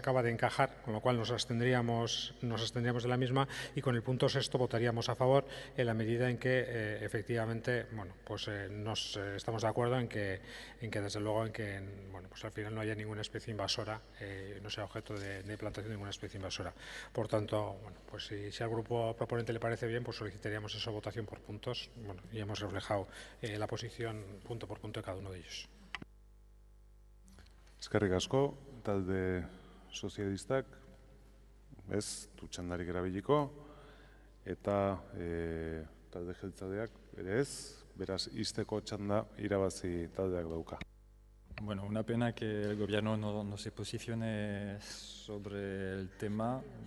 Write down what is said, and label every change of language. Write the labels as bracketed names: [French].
[Spanish] encajar, con lo cual nos abstendríamos de la misma, y con el punto sexto votaríamos a favor en la medida en que efectivamente, bueno, pues estamos de acuerdo en que desde luego bueno, pues al final no haya ninguna especie invasora, no sea objeto de plantación de ninguna especie invasora. Por tanto, bueno, pues si al grupo proponente le parece bien, pues solicitaríamos esa votación por puntos, bueno, y hemos reflejado la posición punto por punto de cada uno de ellos. [Basque] Eskerrik asko, talde sozialistak, ez, du txandarik erabiliko, eta talde jeltzadeak ere ez, beraz, izteko txanda irabazi taldeak dauka. [Spanish] Bueno, una pena que el gobierno no se posicione sobre el tema.